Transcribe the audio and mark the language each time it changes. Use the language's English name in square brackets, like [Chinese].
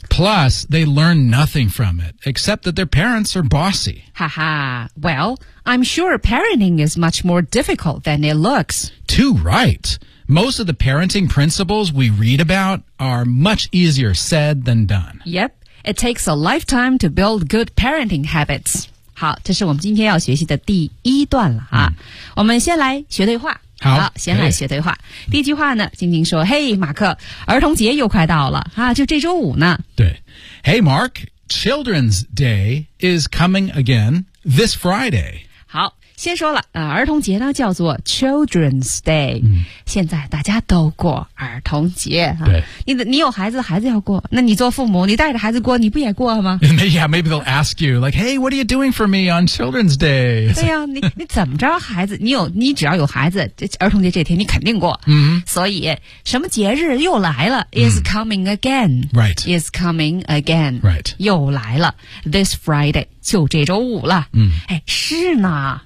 [English] Plus, they learn nothing from it, except that their parents are bossy. Haha. Well, I'm sure parenting is much more difficult than it looks. Too right. Most of the parenting principles we read about are much easier said than done. Yep. It takes a lifetime to build good parenting habits. [Chinese] 好，这是我们今天要学习的第一段了啊。我们先来学对话。好，先来学对话。第一句话呢，晶晶说：“嘿，马克，儿童节又快到了啊，就这周五呢。” [English] 对 ，Hey Mark, Children's Day is coming again this Friday. [Chinese] 好，先说了啊，儿童节呢叫做 Children's Day、嗯。现在大家都过儿童节啊。对，你有孩子，孩子要过，那你做父母，你带着孩子过，你不也过吗 [English] ？Yeah, maybe they'll ask you like, "Hey, what are you doing for me on Children's Day?" [Chinese] 对呀、啊，你怎么着，孩子，你只要有孩子，儿童节这天你肯定过。嗯、mm-hmm. ，所以什么节日又来了 ？ [English] Is coming again. Right. Is coming again. Right. [Chinese] 又来了 ， [English] This Friday [Chinese] 就这周五了。嗯，哎，是呢。